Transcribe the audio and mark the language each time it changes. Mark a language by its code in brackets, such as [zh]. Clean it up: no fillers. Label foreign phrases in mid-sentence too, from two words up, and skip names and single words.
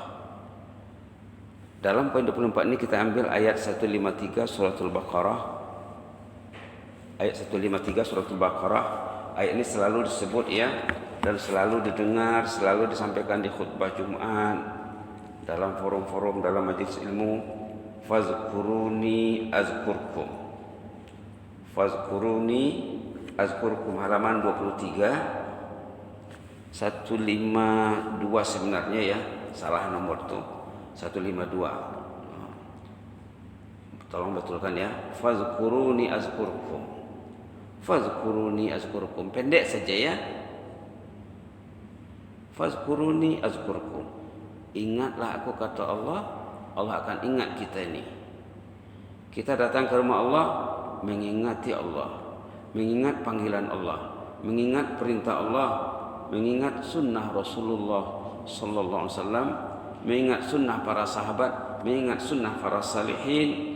[ms] Dalam poin 24 ini kita ambil ayat 153 suratul Baqarah. Ayat 153 suratul Baqarah. Ayat ini selalu disebut ya, dan selalu didengar, selalu disampaikan di khutbah Jumat, dalam forum-forum, dalam majlis ilmu. [ar] فاذكروني أذكركم. فاذكروني أذكركم, [ms] halaman 23. 152 sebenarnya ya, salah nomor tu 152. Tolong betulkan ya. [ar] فاذكروني أذكركم. فاذكروني أذكركم, [ms] pendek saja ya. [ar] فاذكروني أذكركم, [ms] ingatlah aku kata Allah, Allah akan ingat kita ini. Kita datang ke rumah Allah mengingati Allah, mengingat panggilan Allah, mengingat perintah Allah, mengingat sunnah Rasulullah [ar] صلى الله عليه وسلم, [ms] mengingat sunnah para sahabat, mengingat sunnah para salihin.